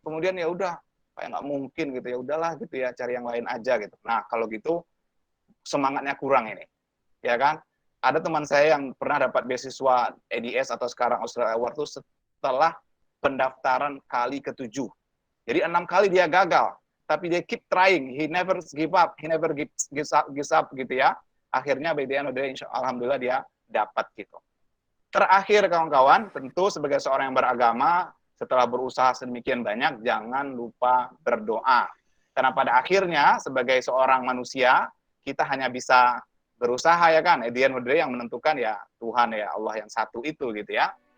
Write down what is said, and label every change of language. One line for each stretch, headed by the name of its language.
Indonesian: Kemudian ya udah, kayak nggak mungkin gitu ya, udahlah gitu ya, cari yang lain aja gitu. Nah, kalau gitu semangatnya kurang ini, ya kan? Ada teman saya yang pernah dapat beasiswa EDS atau sekarang Australia Award itu setelah pendaftaran kali ke-7. Jadi 6 kali dia gagal. Tapi dia
English: keep trying, he never give up, he never gives up
Indonesian: gitu ya. Akhirnya
English: by the end of the day,
Indonesian: alhamdulillah dia dapat gitu. Terakhir kawan-kawan, tentu sebagai seorang yang beragama, setelah berusaha sedemikian banyak, jangan lupa berdoa. Karena pada akhirnya, sebagai seorang manusia, kita hanya bisa berusaha ya kan,
English: at the end of the day
Indonesian: yang menentukan ya Tuhan ya Allah yang satu itu gitu ya.